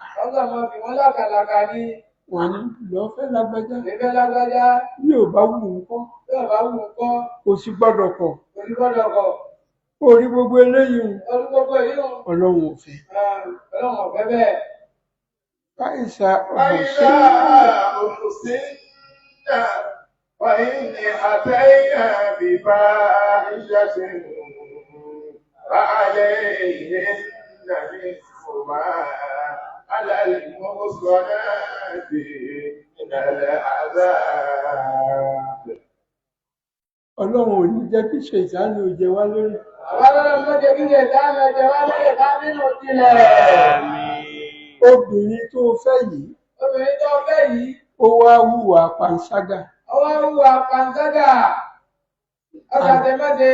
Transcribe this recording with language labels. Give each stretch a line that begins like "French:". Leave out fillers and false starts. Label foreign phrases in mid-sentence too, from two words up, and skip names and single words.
Yoruba: wọ́n kàn máa fi wọ́n lákàlàkà ní. wọ́n ní lọ́ọ́ fẹ́ lágbájá. ìfẹ́ lágbájá. bí ò bá wù ú kọ́. bí ò bá wù ú kọ́. kò sí gbọ́dọ̀ kọ̀. kò sí gbọ́dọ̀ kọ̀. orí gbogbo eléyìí hùn. orí gbogbo èyí hùn. ọlọ́run ò fẹ́. ọlọ́run ò fẹ́ bẹ́ẹ̀. fáìsà
Arabic: وإن أتينا بفاحشة فعليهن نصف ما على المحصنات من العذاب.
Yoruba: ọlọ́run ò ní jẹ́ kí ṣètánì ò jẹ wá lórí. àwọn ọlọ́run ló jẹ́ kí ṣètánì ò jẹ wá lórí ká nínú ìjìnlẹ̀. obìnrin tó fẹ́ yìí. obìnrin tó fẹ́ yìí. ó wá hùwà panṣágà. ó wá hùwà panṣágà. ó ṣàṣemáṣe.